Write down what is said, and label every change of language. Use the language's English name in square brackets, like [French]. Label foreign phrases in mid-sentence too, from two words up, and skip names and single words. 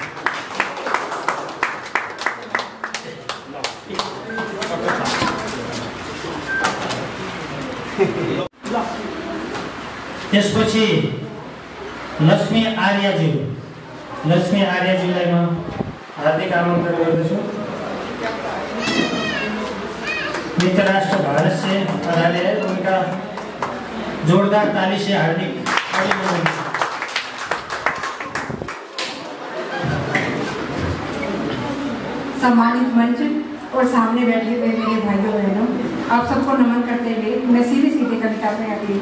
[Nepali] त्यसपछि लक्ष्मी आर्यज्यूलाई म हार्दिक आमन्त्रण गर्दछु। [Hindi] मित्र राष्ट्र भारत से आए उनका जोरदार ताली से हार्दिक सम्मानित मंच और सामने बैठे हुए मेरे भाइयों बहनों, आप सबको नमन करते हुए मैं सीधे कविता पे आती हूँ।